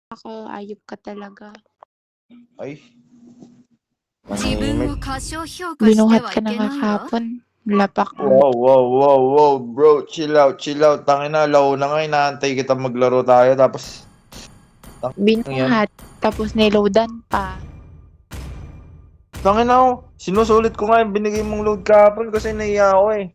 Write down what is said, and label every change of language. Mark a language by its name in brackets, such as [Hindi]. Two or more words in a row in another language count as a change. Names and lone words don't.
[Filipino] Ako, ayop ka talaga. Ay. [Japanese] 自分を [Filipino] Manahimik. [Japanese] 過小評価して [Filipino] Binuhat [Japanese] は [Filipino] ka [Japanese] い [Filipino] na [Japanese] け [Filipino] nga [Japanese] ないわ。 [Filipino] kahapon. Lapak mo. [English] Wow, wow, wow, wow, bro. Chill out, chill out. [Filipino] Tangina, laro na nga. Inaantay kita maglaro tayo. Tapos, yan. Binuhat. Tapos niloadan pa. Tangina, oh. Sinusulit ko nga yung binigay mong load kahapon kasi naiya ako eh.